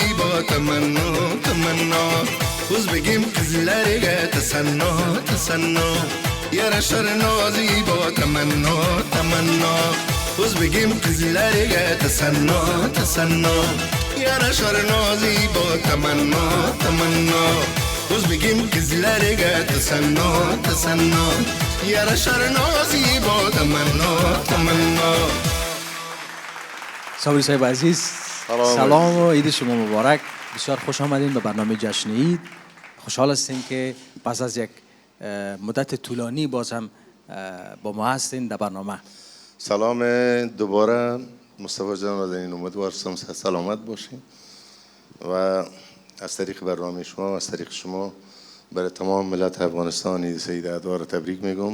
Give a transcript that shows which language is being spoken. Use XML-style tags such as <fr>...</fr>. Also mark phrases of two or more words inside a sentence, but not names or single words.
<uz>bo tamanno tamanno Uz begim kızlarga tasanno tasanno yarashar nozi bo tamanno tamanno Uz begim kızlarga tasanno tasanno yarashar nozi bo tamanno tamanno Uz begim kızlarga tasanno tasanno yarashar nozi bo tamanno tamanno</uz> <fa>صابری صاحب عزیز، سلام و عید شما مبارک. بسیار خوش آمدین به برنامه جشن عید. خوشحال هستیم که پس از یک مدت طولانی باز هم با ما هستین در برنامه. سلام دوباره مصطفی جان نازنین، امیدوارم سلامت باشین و از طریق برنامه شما و از طریق شما برای تمام ملت افغانستان عید سعید اعدا را تبریک میگم.</fa>